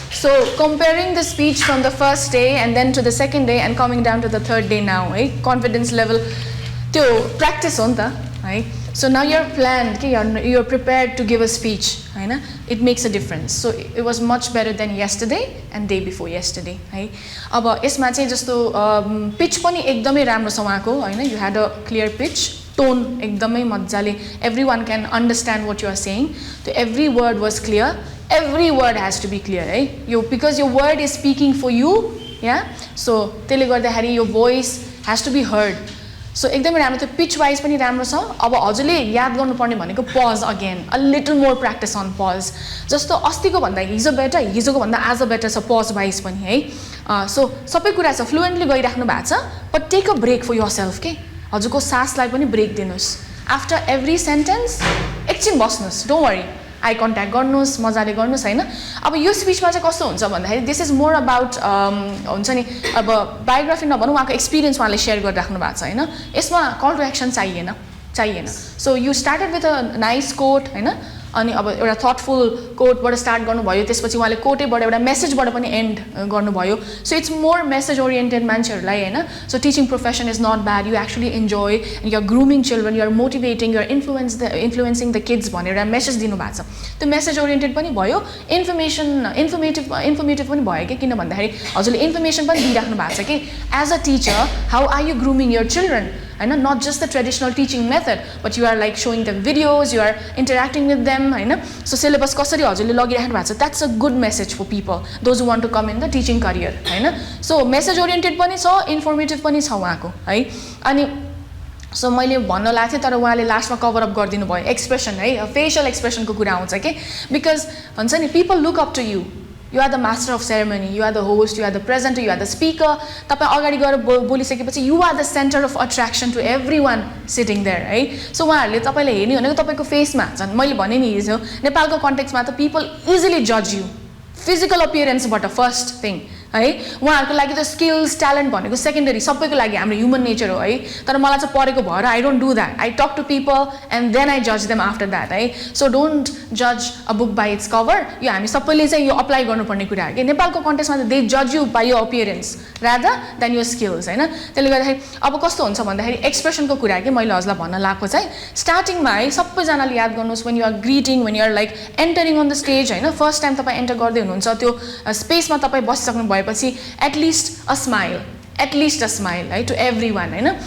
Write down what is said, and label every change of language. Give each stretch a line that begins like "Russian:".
English: So comparing the speech from the first day and then to the second day and coming down to the third day now, right? Confidence level to practice on the, right? So now you're planned, you're prepared to give a speech, right? It makes a difference. So it was much better than yesterday and day before yesterday, right?
Nepali: अब यसमा चाहिँ जस्तो pitch पनि एकदमै राम्रो छ उहाँको, हैन?
English: You had a clear pitch. Tone
Nepali: ekdamai majjale,
English: everyone can understand what you are saying. So every word was clear. Every word has to be clear, right? Because your word is speaking for you, yeah? So
Nepali: त्यसले गर्दाखेरि
English: your voice has to be heard.
Nepali: So एकदमै राम्रो त्यो pitch wise पनि राम्रो छ. अब हजुरले याद गर्नुपर्ने भनेको
English: pause again, a little more practice on pause.
Nepali: जस्तो अस्तिको भन्दा हिजोको भन्दा आज better छ pause wise पनि है.
English: So
Nepali: सबै कुरा छ
English: fluently
Nepali: गइराख्नु भएको छ,
English: but take a break for yourself, के?
Nepali: हजुरको सासलाई पनि ब्रेक दिनुस्.
English: after every sentence
Nepali: एकछिन बस्नुस्,
English: don't worry,
Nepali: आई कन्ट्याक्ट गर्नुस्, मजाले गर्नुस्, हैन? अब यो स्पिचमा चाहिँ कस्तो हुन्छ भन्दाखेरि
English: this is more about
Nepali: हुन्छ नि, अब बायोग्राफी नभनौँ, उहाँको एक्सपिरियन्स उहाँले सेयर गरिराख्नु भएको छ, हैन? यसमा कल टु एक्सन चाहिएन.
English: So you started with a nice quote, हैन?
Nepali: अनि अब एउटा थटफुल कोटबाट स्टार्ट गर्नुभयो, त्यसपछि उहाँले कोटेबाट एउटा मेसेजबाट पनि एन्ड गर्नुभयो.
English: So it's more message oriented मान्छेहरूलाई, हैन? So teaching profession is not bad, you actually enjoy and you are grooming children, you are motivating, you are influencing the kids
Nepali: भनेर मेसेज दिनुभएको छ. त्यो मेसेज ओरिएन्टेड पनि भयो, informative पनि भयो कि, किन भन्दाखेरि हजुरले इन्फर्मेसन पनि दिइराख्नु भएको छ कि
English: as a teacher how are you grooming your children,
Nepali: हैन?
English: Not just the traditional teaching method, but you are like showing the videos, you are interacting with them, हैन?
Nepali: सो सिलेबस कसरी हजुरले लगिराख्नु भएको छ,
English: That's a good message for people those who want to come in the teaching career, हैन?
Nepali: So message oriented पनि छ, informative पनि छ उहाँको, है? अनि सो मैले भन्न लाग्थेँ तर उहाँले लास्टमा कभर अप गरिदिनु भयो. एक्सप्रेसन, है? फेसियल एक्सप्रेसनको कुरा आउँछ कि, बिकज भन्छ नि
English: People look up to you. You are the master of ceremony, you are the host, you are the presenter, you are the speaker.
Nepali: तपाईं अगाडि गएर बोलिसकेपछि
English: you are the center of attraction to everyone sitting there, है?
Nepali: So उहाँहरूले तपाईलाई हेर्ने भनेको तपाईको फेसमा झन् मैले भने नि हिजो नेपालको कन्टेक्स्टमा त
English: people easily judge you.
Nepali: Physical appearance बाट फर्स्ट थिङ, है? उहाँहरूको लागि त स्किल्स ट्यालेन्ट भनेको सेकेन्डरी, सबैको लागि हाम्रो ह्युमन नेचर हो, है? तर मलाई चाहिँ परेको भएर
English: I don't do that. I talk to people and then I जज them after that, है? So don't जज a book by its cover.
Nepali: यो हामी सबैले चाहिँ यो अप्लाई गर्नुपर्ने कुरा हो कि नेपालको कन्टेक्स्टमा त
English: they जज you by your appearance rather than your skills,
Nepali: हैन? त्यसले गर्दाखेरि अब कस्तो हुन्छ भन्दाखेरि एक्सप्रेसनको कुरा कि मैले हजुरलाई भन्न लागेको चाहिँ स्टार्टिङमा, है? सबैजनाले याद गर्नुहोस्
English: When you are greeting, when you are like entering on the stage, हैन?
Nepali: फर्स्ट टाइम तपाईँ एन्टर गर्दै हुनुहुन्छ त्यो स्पेसमा तपाईँ बसिसक्नु भएपछि एटलिस्ट
English: a smile,
Nepali: है?
English: to everyone,
Nepali: हैन?